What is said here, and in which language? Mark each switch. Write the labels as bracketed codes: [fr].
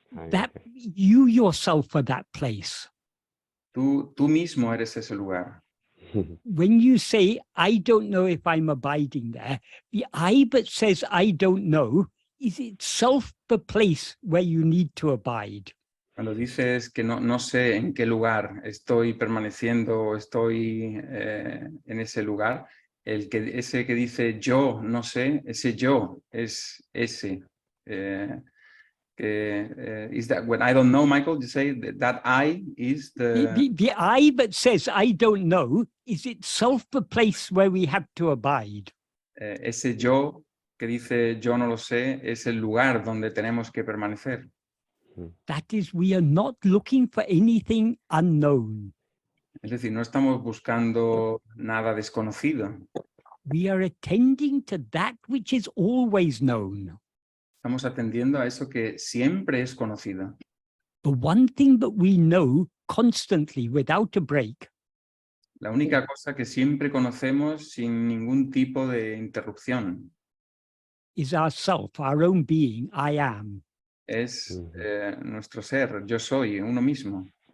[en] That you yourself are that place. [es] Tú mismo eres ese lugar. [en] When you say, I don't know if I'm abiding there, the I that says I don't know is itself the place where you need to abide. [es] Cuando dices que no sé en qué lugar estoy permaneciendo o estoy en ese lugar, ese que dice yo no sé, ese yo es ese. [en] Is that when I don't know, Michael, you say that I is the I that says I don't know is itself the place where we have to abide. [es] Ese yo que dice yo no lo sé es el lugar donde tenemos que permanecer. [en] That is, we are not looking for anything unknown. [es] Es decir, no estamos buscando nada desconocido. [en] We are attending to that which is always known. [es] Estamos atendiendo a eso que siempre es conocido. [en] The one thing that we know constantly without a break [es] La única cosa que siempre conocemos sin ningún tipo de interrupción [en] is ourself, our own being, I am. [es] es nuestro ser, yo soy, uno mismo.